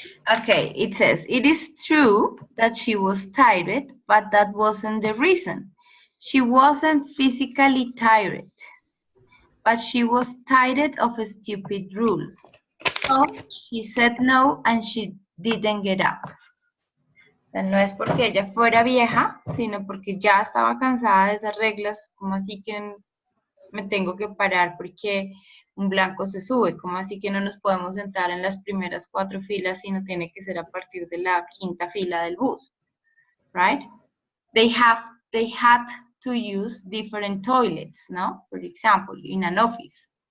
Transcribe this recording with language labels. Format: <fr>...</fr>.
<en>Okay, it says, it is true that she was tired, but that wasn't the reason. She wasn't physically tired, but she was tired of stupid rules. So she said no and she didn't get up.</en> <es>O sea, no es porque ella fuera vieja, sino porque ya estaba cansada de esas reglas, como así que me tengo que parar porque un blanco se sube, como así que no nos podemos sentar en las primeras 4 filas, sino tiene que ser a partir de la 5ª fila del bus, right?</es> <en>They had to use different toilets, no? For example, in an office.</en>